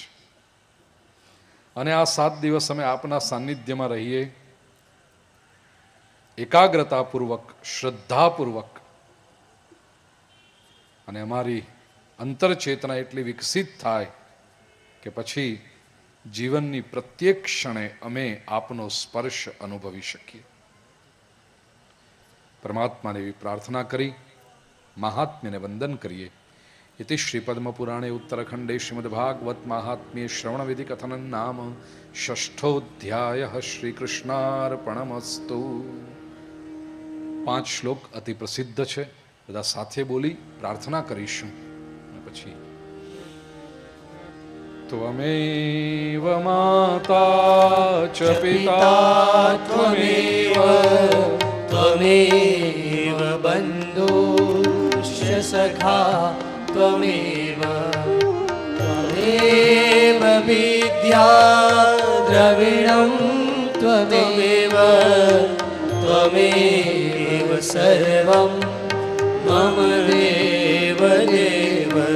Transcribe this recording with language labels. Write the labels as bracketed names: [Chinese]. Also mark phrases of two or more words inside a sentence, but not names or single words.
[Gujarati] અને આ 7 દિવસ અમે આપના સાનિધ્યમાં રહીએ, એકાગ્રતાપૂર્વક, શ્રદ્ધાપૂર્વક, અને અમારી અંતરચેતના એટલી વિકસિત થાય કે પછી જીવનની પ્રત્યેક ક્ષણે અમે આપનો સ્પર્શ અનુભવી શકીએ. પરમાત્માને એવી પ્રાર્થના કરી મહાત્મ્યને વંદન કરીએ. [Sanskrit] इति श्रीपद्मपुराणे उत्तरखंडे श्रीमद्भागवत महात्म्ये श्रवणविधि कथनं नाम 6ठोऽध्यायः श्रीकृष्णार्पणमस्तु. [Gujarati] 5 શ્લોક અતિ પ્રસિદ્ધ છે, બધા સાથે બોલી પ્રાર્થના કરીશું. [Sanskrit] પછી ત્વમેવ માતા ચ પિતા त्वमेव त्वमेव बन्धुश्च सखा त्वमेव त्वमेव विद्या द्रविणं त्वमेव त्वमेव सर्वं मम देव देव.